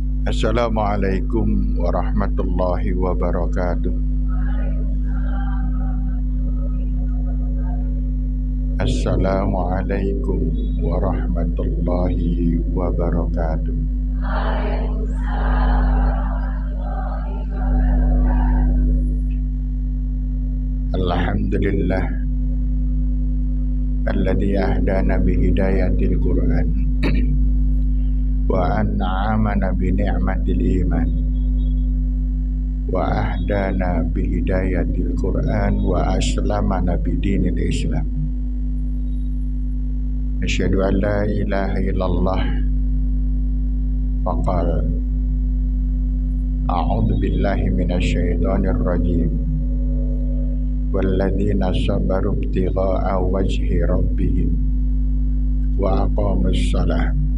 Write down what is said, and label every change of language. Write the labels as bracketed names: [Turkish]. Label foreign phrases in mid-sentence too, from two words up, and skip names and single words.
[Arabic] السلام عليكم ورحمة الله وبركاته. السلام عليكم ورحمة الله وبركاته. الحمد لله الذي هدانا بهداية القرآن وأنعمنا بنعمة الإيمان وهدانا بهداية القرآن وأسلمنا بدين الإسلام. أشهد أن لا إله إلا الله وقال أعوذ بالله من الشيطان الرجيم والذين صبروا ابتغاء وجه ربهم وأقاموا الصلاة